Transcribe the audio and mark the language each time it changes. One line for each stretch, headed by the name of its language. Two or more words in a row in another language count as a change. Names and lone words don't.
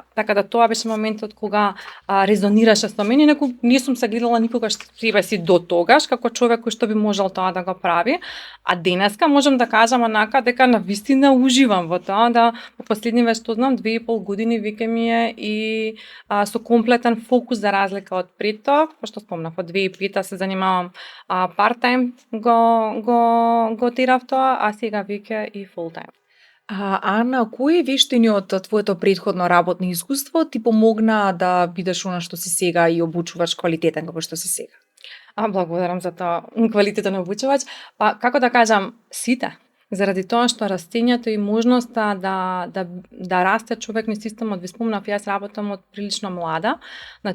Macedonian: Така да тоа беше моментот кога резонираше со мене, не сум се гледала никогаш себе си до тогаш како човек кој што би можел тоа да го прави, а денеска можам да кажам онака дека навистина уживам во тоа, да во последниве што знам 2,5 години веќе ми е и со комплетен фокус за разлика од пред тоа, што спомнав, од 2005 се занимавам part-time го терав тоа, а сега веќе и full-time. Ана, кои вештини од твоето претходно работно искуство ти помогна да бидеш она што си сега и обучуваш квалитетен како што си сега? Благодарам за тоа квалитетен обучувач. Па како да кажам, сите. Заради тоа што растењето и можноста да расте човек на системот, ви спомнав, јас работам од прилично млада, значи